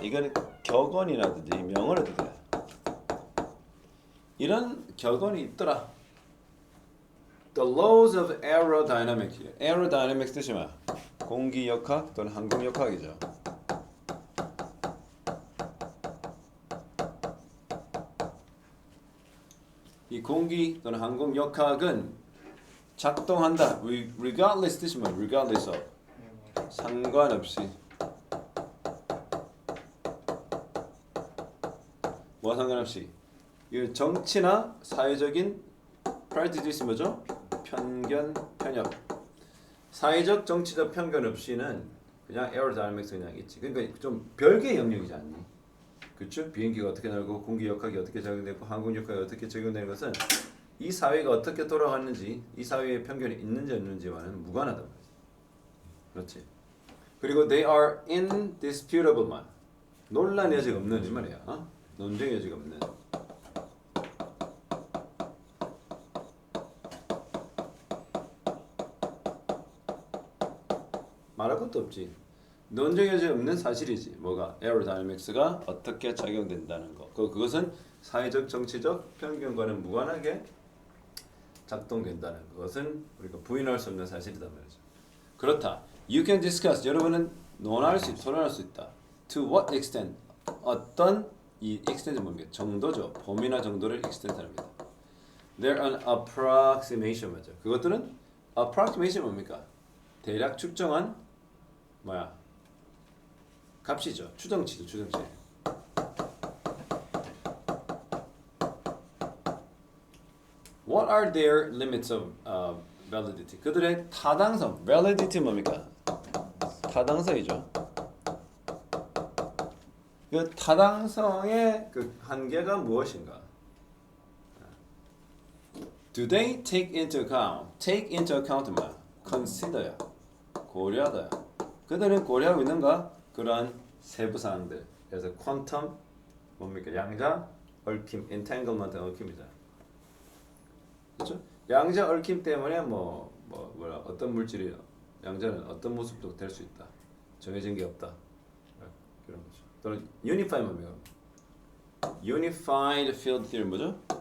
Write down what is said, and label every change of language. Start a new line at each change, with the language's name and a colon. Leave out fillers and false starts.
Korean: 이거는 격언이라든지 명언을 듣다. 이런 격언이 있더라.
English: The laws of aerodynamics.
Korean: aerodynamics 뜻이 뭐야? 공기역학 또는 항공역학이죠. 이 공기 또는 항공역학은 작동한다. regardless 뜻이 뭐야?
English: regardless of.
Korean: 상관없이. 뭐와 상관없이. 이 정치나 사회적인 prejudice 뭐죠? 편견, 편협. 사회적, 정치적 편견 없이는 그냥 aerodynamics 그냥 있지. 그러니까 좀 별개의 영역이지 않니? 그렇죠? 비행기가 어떻게 날고 공기 역학이 어떻게 적용되고 항공 역학이 어떻게 적용되는 것은 이 사회가 어떻게 돌아가는지, 이 사회에 편견이 있는지 없는지와는 무관하단 말이지. 그렇지? 그리고
English: they are indisputable
Korean: 말. 논란 여지가 없는 이 말이야. 논쟁 여지가 없는. 말할 것도 없지. 논쟁 여지가 없는 사실이지. 뭐가? 에어로다이내믹스가 어떻게 작용된다는 거. 그것은 사회적, 정치적 편견과는 무관하게 작동된다는 것은 우리가 부인할 수 없는 사실이다 말이죠. 그렇다.
English: You can discuss.
Korean: 여러분은 논할 수, 토론할 수 있다.
English: To what extent?
Korean: 어떤 이 extent은 뭡니까? 정도죠. 범위나 정도를 extent합니다.
English: They're an approximation
Korean: 맞죠. 그것들은 approximation 뭡니까? 대략 측정한 뭐야? 값이죠. 추정치죠. 추정치.
English: What are their limits of validity?
Korean: 그들의 타당성. validity 뭡니까? 타당성이죠. 그 타당성의 그 한계가 무엇인가?
English: Do they take into account? Take into account
Korean: 뭐야? Consider야. 고려하다. 그들은 고려하고 있는가? 그러한 세부 사항들. 그래서 퀀텀 뭡니까? 양자 얽힘, entanglement 얽힘이다. 그렇죠? 양자 얽힘 때문에 뭐라 어떤 물질이 양자는 어떤 모습도 될 수 있다. 정해진 게 없다. 그런 거죠. 또는 unified 뭡니까?
English: unified field theory
Korean: 뭐죠?